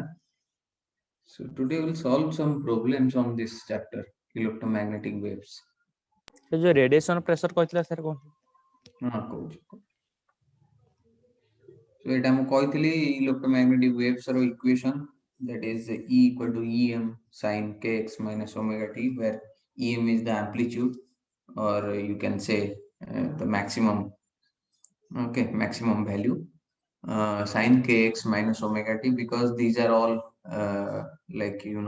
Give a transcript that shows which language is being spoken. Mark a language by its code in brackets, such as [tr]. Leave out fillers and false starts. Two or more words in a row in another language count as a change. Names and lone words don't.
[en] So today we'll solve some problems on this chapter electromagnetic waves. [or] ସେ ଯୋଉ [en] radiation pressure [or] କହିଥିଲା ସାର୍ କଣ? ହଁ କହୁଛି. [en] So [or] ଏଟା ମୁଁ କହିଥିଲି [en] electromagnetic waves ର equation, that is E equal to Em sin kx minus omega t, where Em is the amplitude, or you can say the maximum, okay, maximum value, sin kx minus omega t, because these are all like